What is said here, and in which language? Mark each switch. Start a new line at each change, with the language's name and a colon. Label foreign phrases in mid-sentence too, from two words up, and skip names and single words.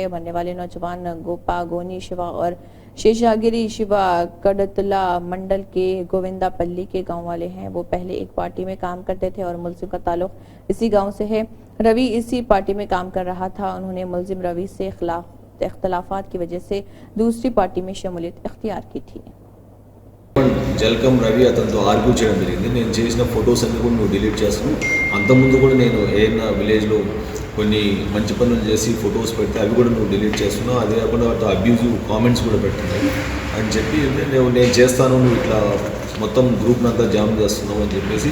Urdu: مرنے والے نوجوان گوپا گونی شیوا اور شیشاگری شیوا کڈتلا منڈل کے گووندا پلی کے گاؤں والے ہیں۔ وہ پہلے ایک پارٹی میں کام کرتے تھے اور ملزم کا تعلق اسی گاؤں سے ہے۔ روی اسی پارٹی میں کام کر رہا تھا۔ انہوں نے ملزم روی سے اختلافات کی وجہ سے دوسری پارٹی میں شمولیت اختیار کی تھی۔
Telugu: జల్కం రవి అతనితో ఆర్గ్యూ చేయడం జరిగింది. నేను చేసిన ఫొటోస్ అన్ని కూడా నువ్వు డిలీట్ చేస్తున్నావు. అంతకుముందు కూడా నేను ఏదైనా విలేజ్లో కొన్ని మంచి పనులు చేసి ఫొటోస్ పెడితే అవి కూడా నువ్వు డిలీట్ చేస్తున్నావు. అదే కాకుండా
English: abusive comments
Telugu: కూడా పెడుతున్నావు అని చెప్పి నేను చేస్తాను, నువ్వు ఇట్లా మొత్తం గ్రూప్ని అంతా జామ్ చేస్తున్నావు అని చెప్పేసి,